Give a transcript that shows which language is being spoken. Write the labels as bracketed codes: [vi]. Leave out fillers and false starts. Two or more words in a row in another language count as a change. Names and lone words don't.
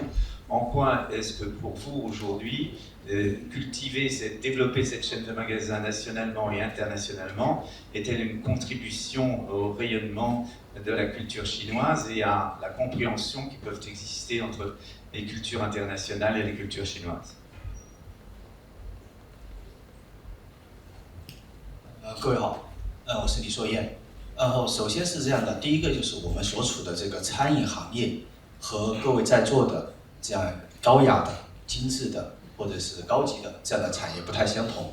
[fr] En quoi est-ce que pour vous aujourd'hui, développer cette chaîne de magasins nationalement et internationalement est-elle une contribution au rayonnement de la culture chinoise et à la compréhension qui peuvent exister entre les cultures internationales et les cultures chinoises? [zh] 各位好，我是李硕燕。然后首先是这样的，第一个就是我们所处的这个餐饮行业和各位在座的这样高雅的、精致的或者是高级的这样的产业不太相同。